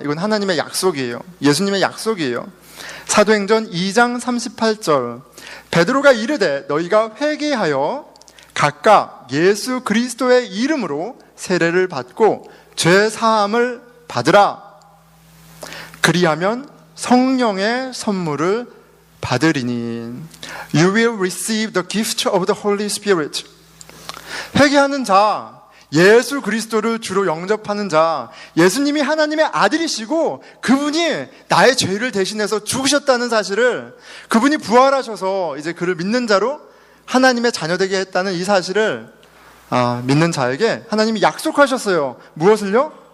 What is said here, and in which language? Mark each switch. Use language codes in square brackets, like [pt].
[ko] 이건 하나님의 약속이에요. 예수님의 약속이에요. 사도행전 2장 38절 베드로가 이르되 너희가 회개하여 각각 예수 그리스도의 이름으로 세례를 받고 죄 사함을 받으라. 그리하면 성령의 선물을 받으리니 [en] You will receive the gift of the Holy Spirit. [ko] 회개하는 자, 예수 그리스도를 주로 영접하는 자, 예수님이 하나님의 아들이시고 그분이 나의 죄를 대신해서 죽으셨다는 사실을, 그분이 부활하셔서 이제 그를 믿는 자로 하나님의 자녀되게 했다는 이 사실을 믿는 자에게 하나님이 약속하셨어요. 무엇을요?